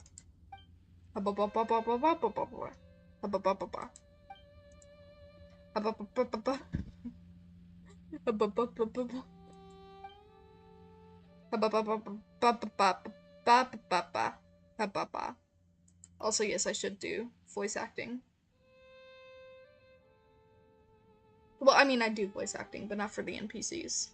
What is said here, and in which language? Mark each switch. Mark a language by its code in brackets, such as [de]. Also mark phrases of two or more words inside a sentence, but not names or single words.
[en] Hubba bubba bubba bubba bubba. Hubba bubba bubba. Hubba bubba bubba. Hubba bubba bubba. Hubba bubba bubba. Hubba bubba. Also, yes, I should do voice acting. Well, I mean, I do voice acting, but not for the NPCs.